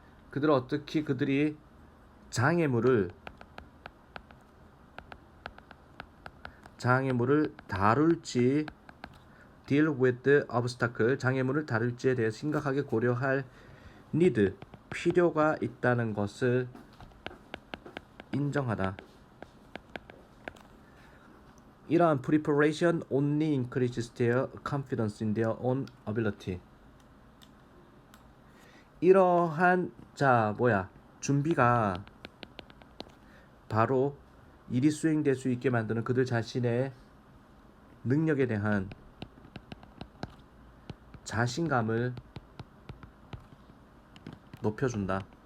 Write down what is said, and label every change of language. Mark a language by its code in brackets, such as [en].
[ko] 그들은 어떻게 그들이 장애물을 다룰지 [en] deal with the obstacle [ko] 장애물을 다룰지에 대해 심각하게 고려할 need 필요가 있다는 것을 인정하다. 이러한 [en] preparation only increases their confidence in their own ability. [ko] 이러한 준비가 바로 일이 수행될 수 있게 만드는 그들 자신의 능력에 대한 자신감을 높여준다.